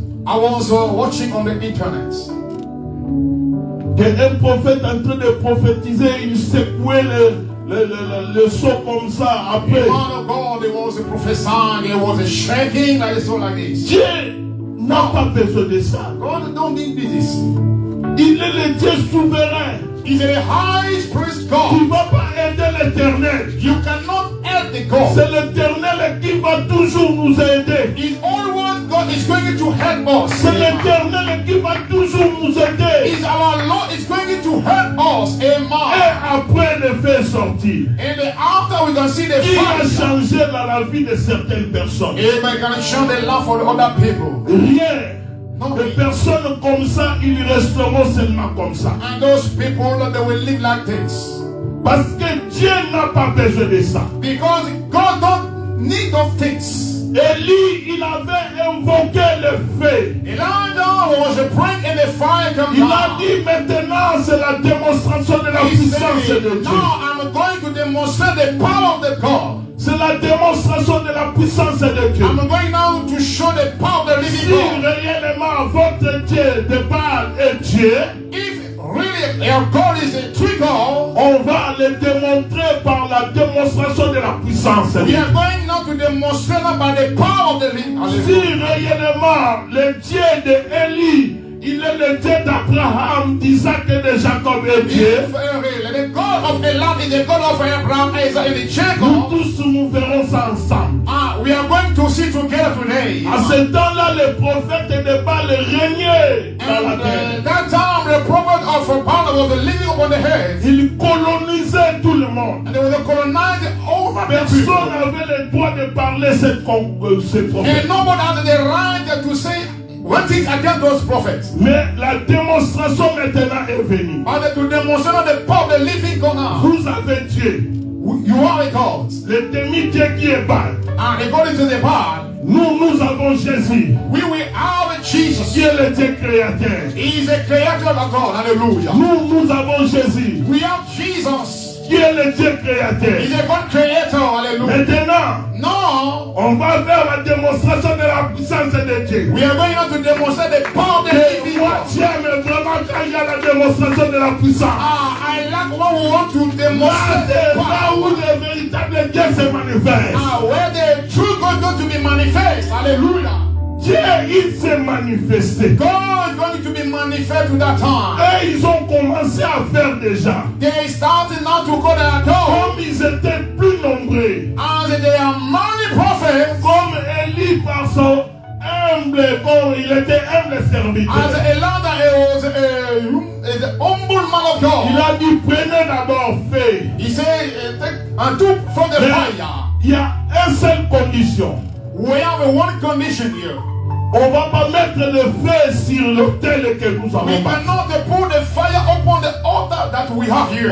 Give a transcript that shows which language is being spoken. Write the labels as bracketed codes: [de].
[en] I was watching on the internet. [fr] Un prophète en train de prophétiser, il secouait le son comme ça après. [en] The man of God, he was prophesying, he was shaking like this, like this. [fr] Dieu n'a pas besoin de ça. [en] God don't need this. [fr] Il est le Dieu souverain. [en] He's the highest priest [fr] Tu ne [en] God. [fr] vas pas aider l'éternel. [en] You cannot help the God. [fr] C'est l'éternel qui va toujours nous aider. [en] He's always God is going to help us. [fr] C'est l'éternel qui va toujours nous aider. [en] He's our Lord is going to help us. [fr] Et [en] Amen. [fr] après le faire sortir. [en] And after we can see the [fr] Il a [en] fire. [fr] changé dans la vie de certaines personnes. [en] Amen. Can show the love for the other people. [fr] Rien. [en] No. [fr] Les personnes comme ça, ils resteront seulement comme ça. [en] And those people that they will live like this. [fr] Parce que Dieu n'a pas besoin de ça. [en] Because God don't need those things. [fr] Élie, il avait invoqué le feu. [en] Elijah was praying and the fire came [fr] Il a [en] down. [fr] dit maintenant c'est la démonstration de la [en] He [fr] puissance de [en] said, [fr] Dieu. [en] now I'm going to demonstrate the power of the God. [fr] C'est la démonstration de la puissance de Dieu. [en] I'm going now to show the power of the [fr] Si [en] living God. [fr] réellement votre Dieu de Baal est Dieu, [en] If really your God is a true God, [fr] on va le démontrer par la démonstration de la puissance de [en] we [fr] Dieu. [en] are going now to demonstrate that by the power of the living God. [fr] Si réellement le Dieu d'Élie, il est le Dieu d'Abraham, d'Isaac et de Jacob est Dieu, [en] If the God of Elam is the God of Abraham, Isaac, and [fr] nous [en] Jacob, [fr] tous nous verrons ça ensemble. [en] we are going to see together today. [fr] À ce temps-là, les prophètes de Baal régnaient dans la [en] And [fr] terre. [en] that time, the prophet of Baal was living upon the earth, [fr] Ils colonisaient tout le monde. [en] and they were colonized over the [fr] Personne [en] people. [fr] n'avait le droit de parler ces prophètes. [en] And nobody had the right to say one thing against those prophets. [fr] Mais la démonstration maintenant est venue. [en] But to demonstrate the power of the living God now. [fr] Vous avez Dieu, [en] You are a God. [fr] le demi-dieu qui est Baal. [en] And according to the Bible, [fr] Nous avons Jésus, [en] we will have Jesus. [fr] qui est le Dieu créateur. [en] He is a creator of God. Hallelujah. [fr] Nous avons Jésus, [en] We have Jesus. [fr] qui est le Dieu créateur. [en] He's a God creator. Hallelujah. [fr] Maintenant, [en] No. [fr] on va faire la démonstration de la puissance de Dieu. [en] We are going on to demonstrate the power of the [fr] Et [en] living [fr] moi, [en] God. [fr] j'aime vraiment quand il y a la démonstration de la puissance. [en] I like what we want to [fr] Là, [en] demonstrate [fr] c'est [en] the [fr] là où [en] power. [fr] le véritable Dieu se manifeste. [en] Where the true God is going to be manifest. Hallelujah. [fr] Dieu, il s'est manifesté. [en] God is going to be manifest to that time. [fr] Et ils ont commencé à faire déjà. [en] They started now to go their door. [fr] Comme ils étaient plus nombreux. [en] As they are many prophets. [fr] Comme Élie par son humble, comme il était humble serviteur. [en] As Elijah was a humble man of [fr] Il [en] God. [fr] a dit, prenez d'abord feu. [en] He said, take and took from the [fr] Mais [en] fire. [fr] il y a une seule condition. [en] We have a one condition here. [fr] On ne va pas mettre le feu sur l'autel que nous [en] We [fr] avons bâti. [en] cannot put the fire upon the altar that we have here.